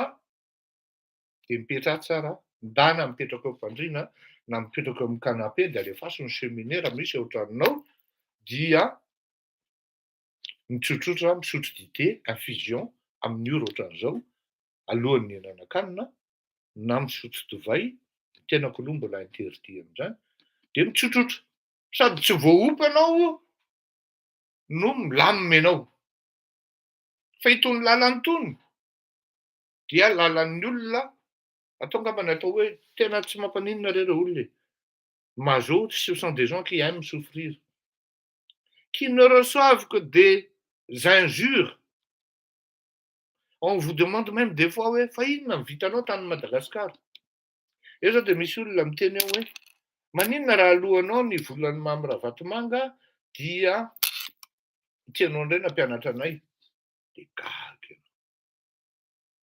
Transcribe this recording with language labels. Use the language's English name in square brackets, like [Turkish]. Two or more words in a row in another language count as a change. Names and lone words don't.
[Malagasy] de mipetraha tsara, ndana mipetraka eo am-pandriana na mipetraka eo amin'ny canapé de alefaso ny cheminée raha misy eo an-tranonao dia mitsotsotra misotro dité infusion amin'ny ora ohatran'izao alohan'ny hihinan-kanina na misotro divay tena aloha mbola interdit amin'izany de mitsotsotra sady tsy voaopa ianao no milamina ianao. Fa itony lalana itony dia lalan'ny olona atao angambany atao hoe tena tsy mampaninona reo olona e. Mazoto, [French] ce sont des gens qui aiment souffrir, qui ne reçoivent que des injures. On vous demande même des fois [Malagasy] hoe fa inona ny vitanao tany Madagasikara. Eo zao de misy olona miteny eo hoe maninona raha alohanao ny volan'ny Mamy Ravatomanga dia tianao indray nampianatra anay. De gaga.